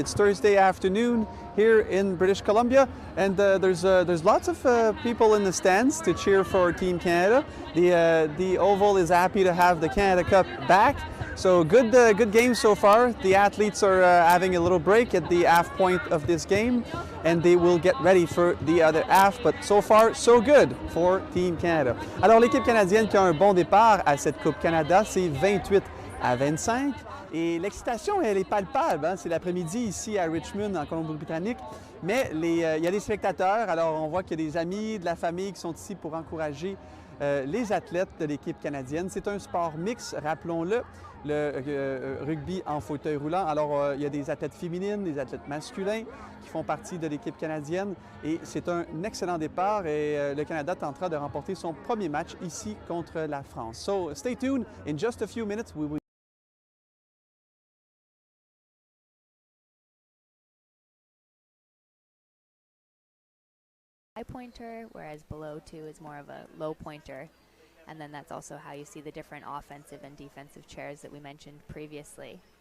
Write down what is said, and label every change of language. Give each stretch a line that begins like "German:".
English: It's Thursday afternoon here in British Columbia, and there's lots of people in the stands to cheer for Team Canada. The Oval is happy to have the Canada Cup back. So good game so far. The athletes are having a little break at the half point of this game, and they will get ready for the other half. But so far, so good for Team Canada.
French: Alors l'équipe canadienne qui a un bon départ à cette Coupe Canada, c'est 28-25. Et l'excitation, elle est palpable. Hein? C'est l'après-midi ici à Richmond, en Colombie-Britannique. Mais il y a des spectateurs. Alors on voit qu'il y a des amis, de la famille qui sont ici pour encourager les athlètes de l'équipe canadienne. C'est un sport mix, rappelons-le, le rugby en fauteuil roulant. Alors, il y a des athlètes féminines, des athlètes masculins qui font partie de l'équipe canadienne. Et c'est un excellent départ et le Canada tentera de remporter son premier match ici contre la France.
English: So, stay tuned. In just a few minutes, we will... High pointer, whereas below 2 is more of a low pointer. And then that's also how you see the different offensive and defensive chairs that we mentioned previously.